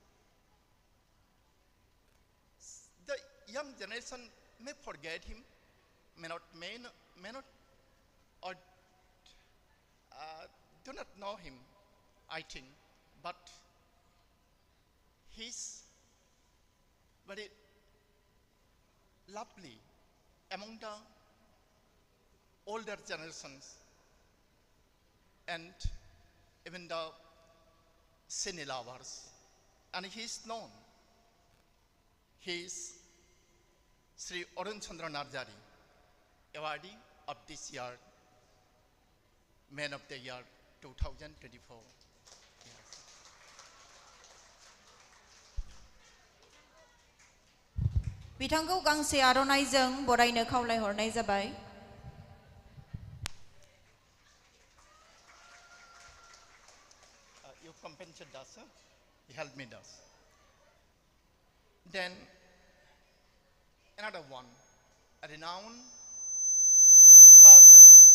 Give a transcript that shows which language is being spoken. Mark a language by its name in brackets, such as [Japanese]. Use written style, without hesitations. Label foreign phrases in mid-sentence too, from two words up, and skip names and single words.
[English] The young generation may forget him, may not, or do not know him, I think, but he's very lovely among the older generations and even the cine lovers. And he is known. He is Sri Arun Chandra Narjari, awardee of this year, Man of the Year 2024. [Bodo] बिथांखौ गांसे आर'नाइजों बरायनो खावलायहरनाय जाबाय [English] You compensate us, huh? You help me us. Then another one, a renowned person.